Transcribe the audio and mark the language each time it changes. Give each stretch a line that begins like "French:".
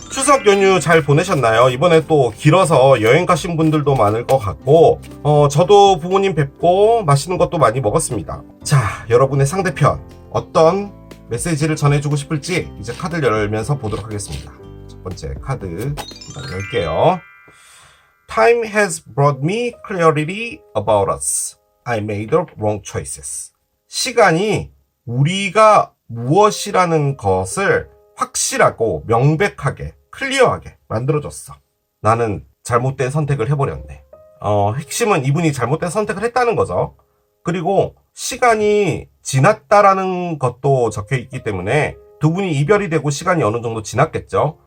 Korean: 추석 연휴 잘 보내셨나요? 이번에 또 길어서 여행 가신 분들도 많을 것 같고 저도 부모님 뵙고 맛있는 것도 많이 먹었습니다. 자, 여러분의 상대편 어떤 메시지를 전해주고 싶을지 이제 카드를 열면서 보도록 하겠습니다. 첫 번째 카드 일단 열게요.
English: Time has brought me clarity about us. I made the wrong choices.
Korean: 시간이 우리가 무엇이라는 것을 확실하고 명백하게, 클리어하게 만들어줬어. 나는 잘못된 선택을 해버렸네. 핵심은 이분이 잘못된 선택을 했다는 거죠. 그리고 시간이 지났다라는 것도 적혀있기 때문에 두 분이 이별이 되고 시간이 어느 정도 지났겠죠.